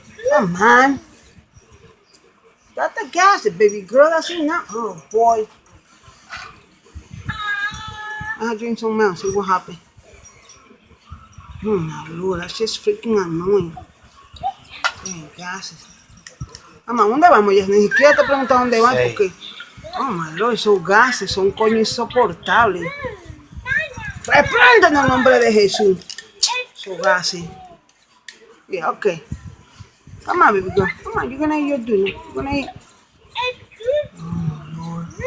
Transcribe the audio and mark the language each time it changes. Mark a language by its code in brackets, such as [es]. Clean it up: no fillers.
[en] Come on. That's the gas, baby girl. That's enough. Oh boy. I'll drink some milk, see what happens. Oh my lord, that's just freaking annoying. Damn gases. [es] Mamá, ¿dónde vamos? Ya ni siquiera te pregunto dónde vas porque. [en] Oh my lord, [es] esos gases son coño insoportables. Reprenden en el nombre de Jesús. Esos gases. [en] Yeah, okay. Come on, baby girl. Come on, you're gonna eat your dinner. You're gonna eat. Oh lord.